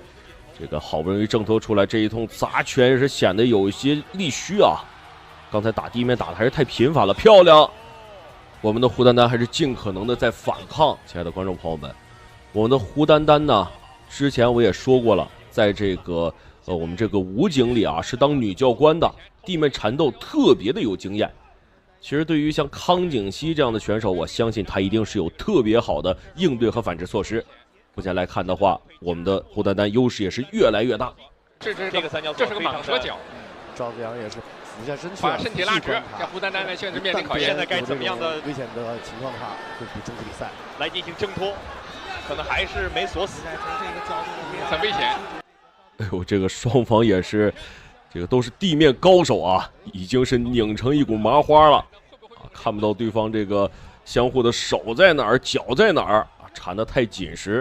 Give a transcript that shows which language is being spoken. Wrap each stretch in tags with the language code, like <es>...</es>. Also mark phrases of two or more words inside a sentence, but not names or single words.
<zh>這個好不容易掙脫出來，這一通砸拳也是顯得有一些力虛啊。剛才打地面打的還是太頻繁了，漂亮！我們的胡丹丹還是盡可能的在反抗。親愛的觀眾朋友們，我們的胡丹丹呢，之前我也說過了，在這個我們這個武警裡啊，是當女教官的，地面纏鬥特別的有經驗。其實對於像康錦熙這樣的選手，我相信他一定是有特別好的應對和反制措施。目前來看的話，我們的胡丹丹優勢也是越來越大。這個三角，這是個蟒蛇腳。趙子陽也是俯下身去，把身体拉直。这胡丹丹呢，现在面临考验。现在该怎么样的危险的情况的话，会不终止比赛，来进行挣脱，可能还是没锁死，很危险。哎呦，这个双方也是，这个都是地面高手啊，已经是拧成一股麻花了啊，看不到对方这个相互的手在哪儿，脚在哪儿啊，缠得太緊實。</zh>